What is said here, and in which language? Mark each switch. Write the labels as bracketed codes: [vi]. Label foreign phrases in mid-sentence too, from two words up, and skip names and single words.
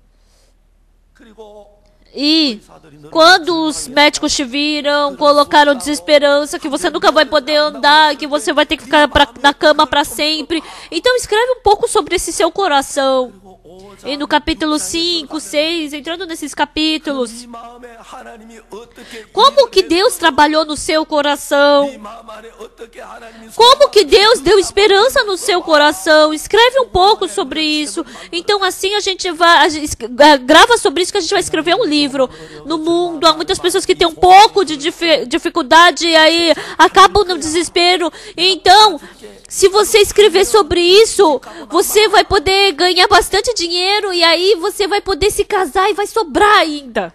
[pt] E quando os médicos te viram, colocaram desesperança, que você nunca vai poder andar, que você vai ter que ficar na cama para sempre. Então escreve um pouco sobre esse seu coração. E no capítulo 5, 6, entrando nesses capítulos, [ko] 네 마음에 하나님이 어떻게 [pt] como que Deus trabalhou no seu coração? [ko] 네 마음 안에 어떻게 하나님이 [pt] Como que Deus deu esperança no seu coração? Escreve um pouco sobre isso. Então assim a gente grava sobre isso que a gente vai escrever um livro. No mundo há muitas pessoas que têm um pouco de dificuldade e aí acabam no desespero. Então, se você escrever sobre isso, você vai poder ganhar bastante dinheiro e aí você vai poder se casar e vai sobrar ainda.